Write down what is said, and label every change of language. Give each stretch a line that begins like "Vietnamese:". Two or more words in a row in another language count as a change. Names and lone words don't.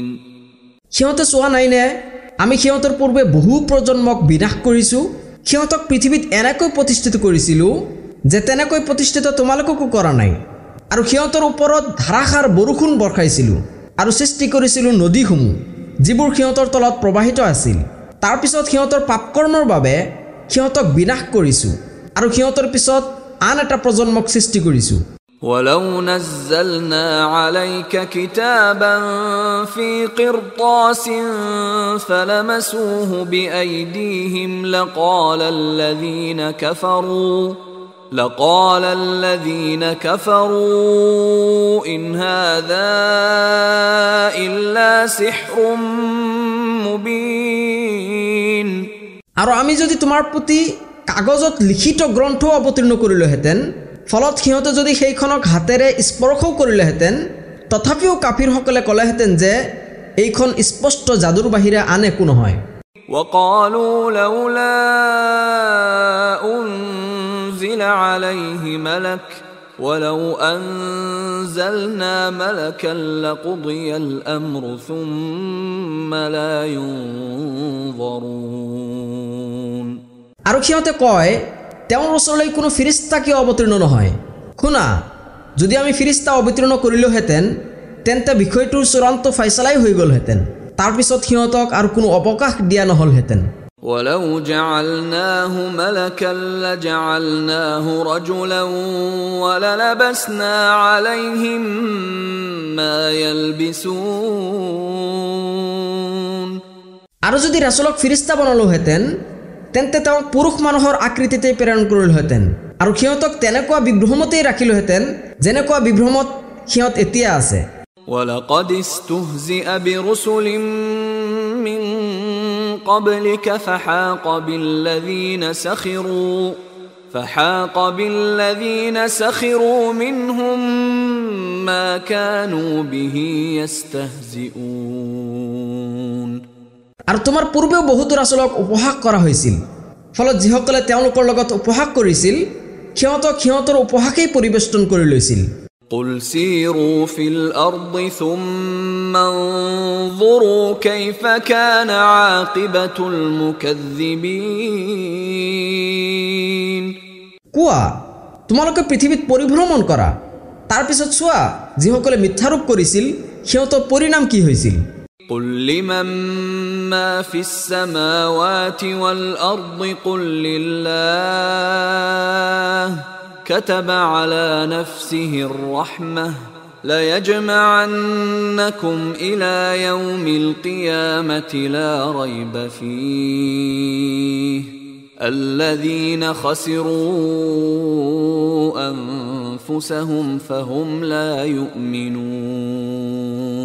Assamese: সিহঁতে চোৱা নাই নে আমি সিহঁতৰ পূৰ্বে বহু প্ৰজন্মক বিনাশ কৰিছোঁ। সিহঁতক পৃথিৱীত এনেকৈ প্ৰতিষ্ঠিত কৰিছিলোঁ যে তেনেকৈ প্ৰতিষ্ঠিত তোমালোককো কৰা নাই, আৰু সিহঁতৰ ওপৰত ধাৰাসাৰ বৰষুণ বৰ্ষাইছিলোঁ আৰু সৃষ্টি কৰিছিলোঁ নদীসমূহ যিবোৰ সিহঁতৰ তলত প্ৰবাহিত আছিল। তাৰপিছত সিহঁতৰ পাপকৰ্মৰ বাবে সিহঁতক বিনাশ কৰিছোঁ আৰু সিহঁতৰ পিছত আন এটা প্ৰজন্মক সৃষ্টি কৰিছোঁ।
Arabic: ولو نزلنا عليك كتابا في قرطاس فلمسوه بأيديهم لقال الذين كفروا إن هذا إلا سحر مبين।
Assamese: আৰু আমি যদি তোমাৰ প্ৰতি কাগজত লিখিত গ্ৰন্থ অৱতীৰ্ণ কৰিলোহেঁতেন, ফলত সিহঁতে যদি সেইখনক হাতেৰে স্পৰ্শও কৰিলেহেঁতেন, তথাপিও কাফিৰসকলে ক'লেহেঁতেন যে এইখন স্পষ্ট যাদুৰ বাহিৰে আন একো নহয়।
Arabic: وقالوا لولا أنزل عليه ملك ولو أنزلنا ملكا لقضي الأمر ثم لا ينظرون।
Assamese: আৰু সিহঁতে কয় তেওঁৰ ওচৰলৈ কোনো ফিৰিস্তা কিয় অৱতীৰ্ণ নহয়? শুনা, যদি আমি ফিৰিস্তা অৱতীৰ্ণ কৰিলোহেঁতেন তেন্তে বিষয়টোৰ চূড়ান্ত ফয়সালাই হৈ গ'লহেঁতেন। তাৰপিছত সিহঁতক আৰু কোনো অৱকাশ দিয়া নহ'লহেঁতেন।
Arabic: ولو جعلناه ملكا لجعلناه رجلا وللبسنا عليهم ما يلبسون।
Assamese: আৰু যদি ৰাসূলক ফিৰিস্তা বনালোহেঁতেন তেন্তে তেওঁক পুৰুষ মানুহৰ আকৃতিতে প্ৰেৰণ কৰিলহেঁতেন আৰু সিহঁতক তেনেকুৱা বিভ্ৰমতেই ৰাখিলহেঁতেন যেনেকুৱা বিভ্ৰমত সিহঁত এতিয়া আছে।
Arabic: ولقد استهزئ برسل من قبلك فحاق بالذين سخروا منهم ما كانوا به يستهزئون।
Assamese: আৰু তোমাৰ পূৰ্বেও বহুতো ৰাসূলক উপহাস কৰা হৈছিল, ফলত যিসকলে তেওঁলোকৰ লগত উপহাস কৰিছিল সিহঁতক সিহঁতৰ উপহাসেই পৰিবেষ্টন কৰি লৈছিল।
Arabic: قل سيروا في الأرض ثم انظروا كيف كان عاقبة المكذبين।
Assamese: কোৱা, তোমালোকে পৃথিৱীত পৰিভ্ৰমণ কৰা, তাৰ পিছত চোৱা যিসকলে মিথ্যাৰোপ কৰিছিল সিহঁতৰ পৰিণাম কি হৈছিল।
Arabic: قل لمن ما في السماوات والأرض قل لله كتب على نفسه الرحمة ليجمعنكم إلى يوم القيامة لا ريب فيه الذين خسروا أنفسهم فهم لا يؤمنون।